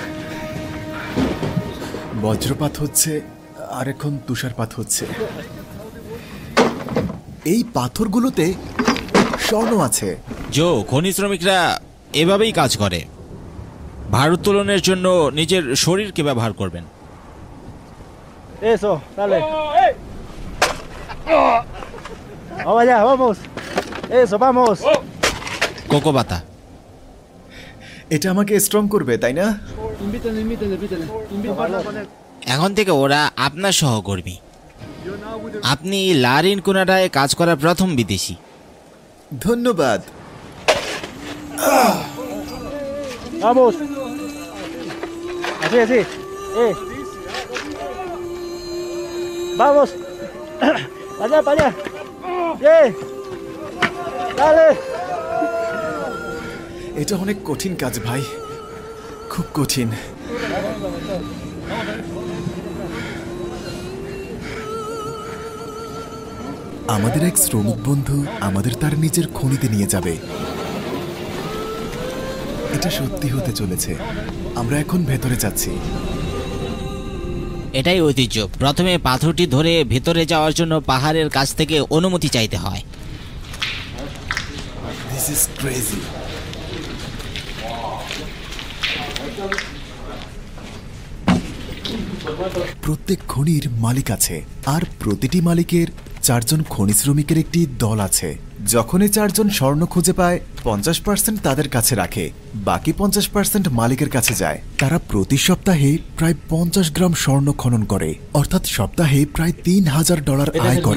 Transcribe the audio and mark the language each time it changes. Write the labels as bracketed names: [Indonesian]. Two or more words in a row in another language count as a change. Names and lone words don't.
[Bangla] বজ্রপাত হচ্ছে আর এখন তুষারপাত হচ্ছে। এই পাথরগুলোতে স্বর্ণ আছে। জো, খনি শ্রমিকরা এভাবেই কাজ করে। ভারোত্তোলনের জন্য নিজের শরীরকে ব্যবহার করবেন। [Spanish] Eso, dale. Vamos allá, vamos. Eso, vamos. [Bangla] কোকোবাতা। এটা আমাকে স্ট্রং করবে, তাই না? এখন থেকে ওরা আপনার সহকর্মী। আপনি লারিন কোনাডায় কাজ করা প্রথম বিদেশি। ধন্যবাদ। [Spanish] Vamos. Así, así. Vamos. Para allá, para allá. Bien. Dale. [Bangla] এটা অনেক কঠিন কাজ ভাই, খুব কঠিন। আমাদের এক শ্রমিক বন্ধু আমাদের তার নিজের খনিতে নিয়ে যাবে। এটা সত্যি হতে চলেছে। আমরা এখন ভেতরে যাচ্ছি। এটাই ঐতিহ্য। প্রথমে পাথরটি ধরে ভেতরে যাওয়ার জন্য পাহাড়ের কাছ থেকে অনুমতি চাইতে হয়। [English] This is crazy. [Bangla] প্রত্যেক খনির মালিক আছে, আর প্রতিটি মালিকের 4 জন খনি শ্রমিকের একটি দল আছে। যখন এই 4 জন স্বর্ণ খুঁজে পায় 50% তাদের কাছে রাখে, বাকি 50% মালিকের কাছে যায়। তারা প্রতি সপ্তাহে প্রায় 50 গ্রাম স্বর্ণ খনন করে, অর্থাৎ সপ্তাহে প্রায় $3000 আয় করে।